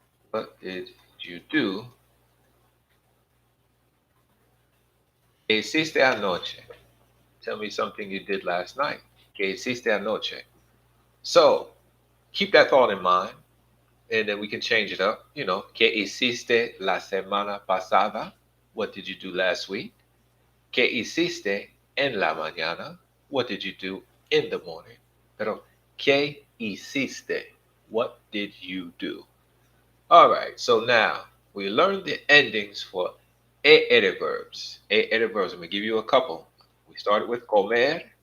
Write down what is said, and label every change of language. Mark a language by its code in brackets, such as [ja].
[en] What did you do? [es] ¿Qué hiciste anoche? [en] Tell me something you did last night. [es] ¿Qué hiciste anoche? [en] So, keep that thought in mind, and then we can change it up. [es] ¿Qué hiciste la semana pasada? [en] What did you do last week? [es] ¿Qué hiciste en la mañana? [en] What did you do in the morning? [es] Pero, ¿qué hiciste? [en] What did you do? All right, so now we learned the endings for e verbs. E verbs. I'm going to give you a couple. We started with comer.